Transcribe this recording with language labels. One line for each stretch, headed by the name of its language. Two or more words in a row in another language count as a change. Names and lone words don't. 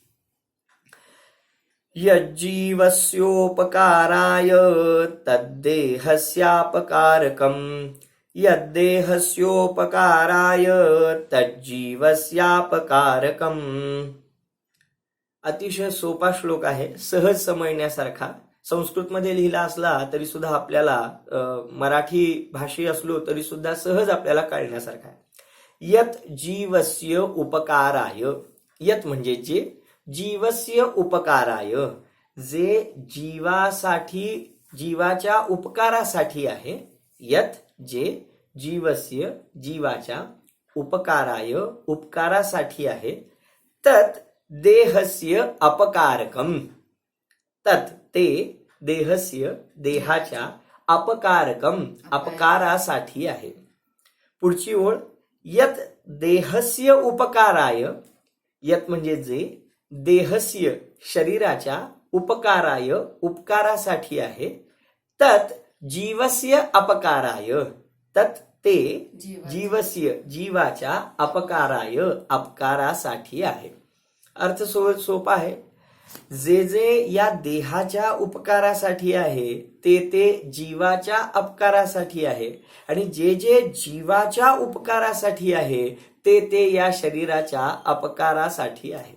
Sanskrit: यज्जीवस्योपकाराय तद्देहस्यापकारकम् यद्देहस्योपकाराय तज्जीवस्यापकारकम्.
Marathi: अतिशय सोपा श्लोक आहे, सहज समजण्यासारखा. संस्कृतमध्ये लिहिला असला तरी सुद्धा आपल्याला, मराठी भाषी असलो तरी सुद्धा सहज आपल्याला कळण्यासारखा आहे.
Sanskrit: यत जीवस्य उपकाराय,
Marathi: यत म्हणजे जे,
Sanskrit: जीवस्य उपकाराय
Marathi: जे जीवासाठी, जीवाच्या उपकारासाठी आहे. यत जे जीवस्य जीवाच्या उपकाराय उपकारासाठी आहे.
Sanskrit: तत् देहस्य अपकारकम,
Marathi: तत् ते देहस्य देहाच्या अपकारकम अपकारासाठी आहे. पुढची ओळ
Sanskrit: यत देहस्य उपकाराय,
Marathi: यत म्हणजे जे, देहस्य शरीराच्या उपकाराय उपकारासाठी आहे,
Sanskrit: तत जीवस्य अपकाराय,
Marathi: तत ते जीवस्य जीवाच्या अपकाराय अपकारासाठी आहे. अर्थ सोपा आहे. जे जे या देहाच्या उपकारासाठी आहे ते ते जीवाच्या अपकारासाठी आहे, आणि जे जे जीवाच्या उपकारासाठी आहे ते ते या शरीराच्या अपकारासाठी आहे.